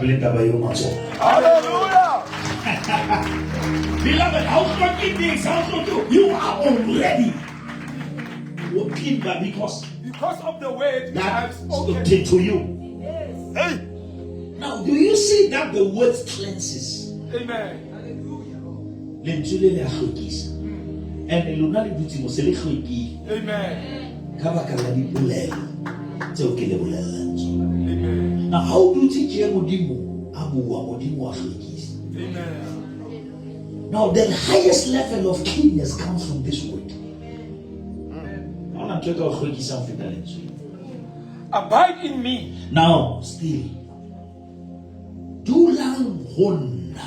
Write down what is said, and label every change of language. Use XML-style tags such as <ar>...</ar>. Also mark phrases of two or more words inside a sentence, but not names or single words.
<en>Beloved, how strong it is, how strong you are already working, but because Because of the word which I have that spoken. spoken to you. Hey. Now, do you see that the word cleanses? Amen.</en> <st>Lentswe le le a hlwekisa. And lona le dutse mo se le hlwekile</st> <en>Amen.</en> <st>ka baka la dipolelo tseo ke le bolellang tsona.</st> <en>Amen. Now, how</en> <st>dutse je modimo a bua modimo a hlwekisa?</st> <en>Amen. Now, the highest level of cleanness comes from this word. Abide in me. Now, still,</en> <st>dulang honna.</st>